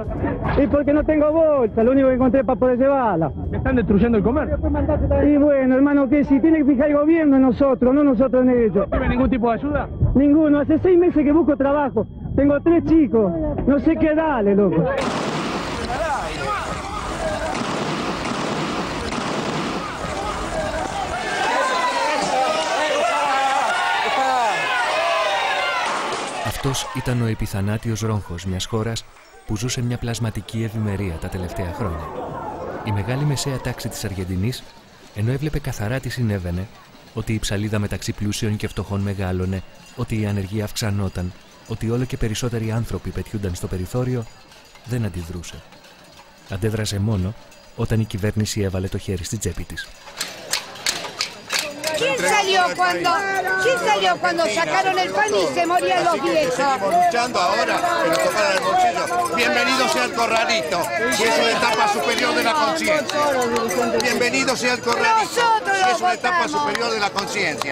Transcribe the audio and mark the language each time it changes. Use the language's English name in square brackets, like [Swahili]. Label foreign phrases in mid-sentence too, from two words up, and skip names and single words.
[Spanish] Y porque no tengo bolsa, lo único que encontré para poder llevarla. ¿Están destruyendo el comercio? Y bueno, hermano, que si tiene que fijar el gobierno en nosotros, no nosotros en ellos. ¿No tiene ningún tipo de ayuda? Ninguno, hace 6 meses que busco trabajo. Tengo 3 chicos, no sé qué darle, loco. [Greek] Αυτός ήταν ο επιθανάτιος ρόγχος μιας χώρας που ζούσε μια πλασματική ευημερία τα τελευταία χρόνια. Η μεγάλη μεσαία τάξη της Αργεντινής, ενώ έβλεπε καθαρά τι συνέβαινε, ότι η ψαλίδα μεταξύ πλούσιων και φτωχών μεγάλωνε, ότι η ανεργία αυξανόταν, ότι όλο και περισσότεροι άνθρωποι πετιούνταν στο περιθώριο, δεν αντιδρούσε. Αντέδρασε μόνο όταν η κυβέρνηση έβαλε το χέρι στη τσέπη της. [Spanish] ¿Quién salió cuando sacaron el pan y se morían los viejos? Seguimos luchando ahora que nos tocaron el bolsillo. Bienvenido sea el corralito, si es una etapa superior de la conciencia. Bienvenido sea el corralito, si es una etapa superior de la conciencia.